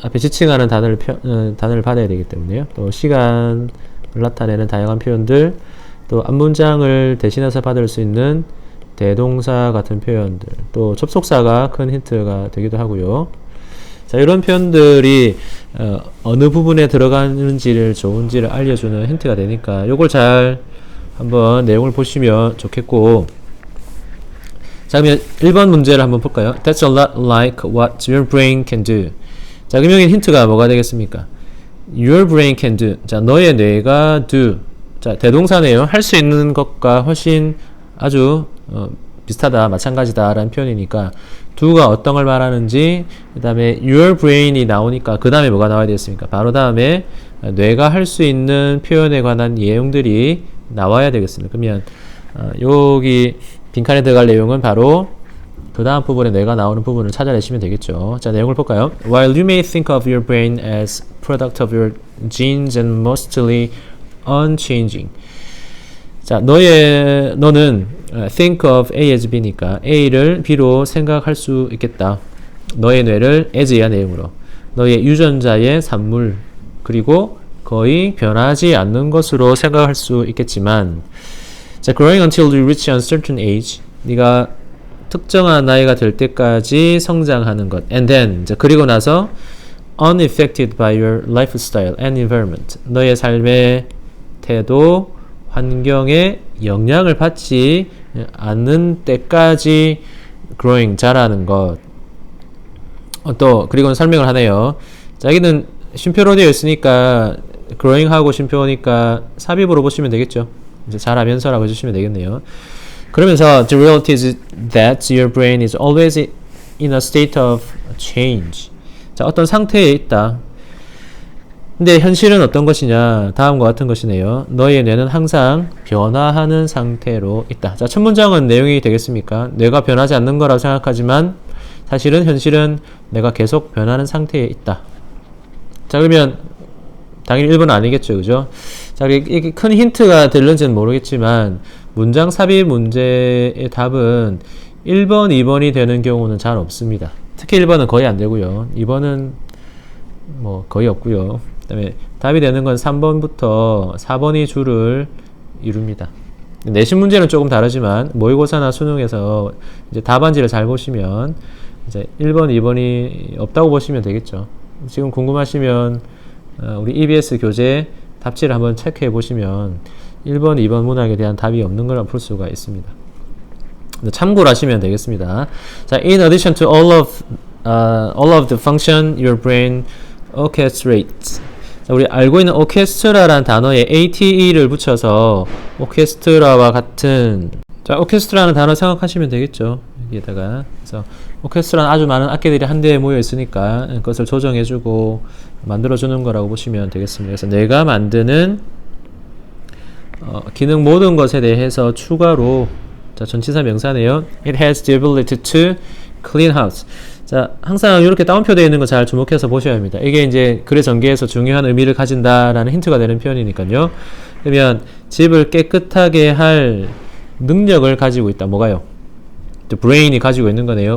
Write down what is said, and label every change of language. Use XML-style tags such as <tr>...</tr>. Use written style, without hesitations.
<ko>앞에 지칭하는 단어를 받아야 되기 때문에요. 또 시간을 나타내는 다양한 표현들, 또 앞문장을 대신해서 받을 수 있는 대동사 같은 표현들, 또 접속사가 큰 힌트가 되기도 하고요. 자, 이런 표현들이 어느 부분에 들어가는지를 좋은지를 알려주는 힌트가 되니까 요걸 잘 한번 내용을 보시면 좋겠고, 자, 그러면 1번 문제를 한번 볼까요?</ko> <en>That's a lot like what your brain can do.</en> <ko>자, 그럼 여기 힌트가 뭐가 되겠습니까?</ko> <en>Your brain can do.</en> <ko>자, 너의 뇌가 do. 자, 대동사네요. 할 수 있는 것과 훨씬 아주 비슷하다, 마찬가지다 라는 표현이니까 do가 어떤 걸 말하는지, 그 다음에 your brain이 나오니까 그 다음에 뭐가 나와야 되겠습니까? 바로 다음에 뇌가 할 수 있는 표현에 관한 내용들이 나와야 되겠습니다. 그러면 여기 빈칸에 들어갈 내용은 바로 그 다음 부분에 뇌가 나오는 부분을 찾아내시면 되겠죠. 자, 내용을 볼까요?</ko> <en>While you may think of your brain as product of your genes and mostly unchanging.</en> <ko>자, 너는</ko> <en>think of A as B</en> <ko>니까 A를 B로 생각할 수 있겠다. 너의 뇌를 as의 내용으로 너의 유전자의 산물 그리고 거의 변하지 않는 것으로 생각할 수 있겠지만, 자,</ko> <en>growing until you reach a certain age,</en> <ko>네가 특정한 나이가 될 때까지 성장하는 것,</ko> <en>and then,</en> <ko>자, 그리고 나서</ko> <en>unaffected by your lifestyle and environment,</en> <ko>너의 삶의 태도, 환경에 영향을 받지 않는 때까지 growing, 자라는 것. 또 그리고는 설명을 하네요. 자, 여기는 쉼표로 되어 있으니까 growing 하고 쉼표니까 삽입으로 보시면 되겠죠. 이제 잘하면서라고 해주시면 되겠네요. 그러면서</ko> <en>the reality is that your brain is always in a state of change.</en> <ko>자, 어떤 상태에 있다. 근데 현실은 어떤 것이냐? 다음과 같은 것이네요. 너의 뇌는 항상 변화하는 상태로 있다. 자, 첫 문장은 내용이 되겠습니까? 뇌가 변하지 않는 거라고 생각하지만 사실은 현실은 내가 계속 변하는 상태에 있다. 자, 그러면 당연히 1번은 아니겠죠, 그죠? 자, 이게 큰 힌트가 될는지는 모르겠지만 문장 삽입 문제의 답은 1번, 2번이 되는 경우는 잘 없습니다. 특히 1번은 거의 안 되고요. 2번은 뭐 거의 없고요. 그 다음에 답이 되는 건 3번부터 4번이 주를 이룹니다. 내신 문제는 조금 다르지만 모의고사나 수능에서 이제 답안지를 잘 보시면 이제 1번, 2번이 없다고 보시면 되겠죠. 지금 궁금하시면 우리 EBS 교재 답지를 한번 체크해 보시면 1번, 2번 문항에 대한 답이 없는 걸 풀 수가 있습니다. 참고를 하시면 되겠습니다.</ko> <en>자, in addition to all of the function your brain orchestrates.</en> <ko>자, 우리 알고 있는 orchestra라는 단어에 ATE를 붙여서 오케스트라와 같은, 자, 오케스트라는 단어 생각하시면 되겠죠. 여기에다가. 그래서 오케스트라는 아주 많은 악기들이 한데에 모여 있으니까 그것을 조정해주고 만들어주는 거라고 보시면 되겠습니다. 그래서 내가 만드는 기능 모든 것에 대해서 추가로, 자, 전치사 명사네요.</ko> <en>It has the ability to clean house.</en> <ko>자, 항상 이렇게 따옴표 되어 있는 거 잘 주목해서 보셔야 합니다. 이게 이제 글의 전개에서 중요한 의미를 가진다라는 힌트가 되는 표현이니까요. 그러면 집을 깨끗하게 할 능력을 가지고 있다. 뭐가요? The brain이 가지고 있는 거네요.</ko>